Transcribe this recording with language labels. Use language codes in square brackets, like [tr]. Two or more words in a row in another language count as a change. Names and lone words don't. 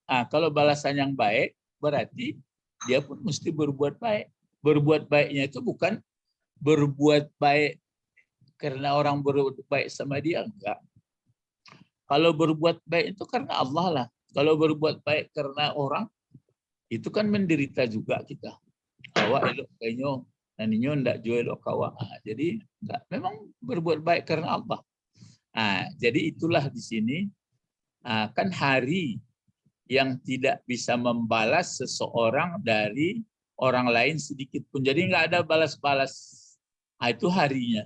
[id] Kalau balasan yang baik, berarti dia pun mesti berbuat baik. Berbuat baiknya itu bukan berbuat baik karena orang berbuat baik sama dia, enggak. Kalau berbuat baik itu karena Allah lah. Kalau berbuat baik karena orang, itu kan menderita juga kita. [min] Awak elok kainyo, naninyo ndak jual elok kawa. [id] Jadi enggak, memang berbuat baik karena Allah. Jadi itulah di sini kan hari yang tidak bisa membalas seseorang dari orang lain sedikit pun. Jadi enggak ada balas-balas. Itu harinya.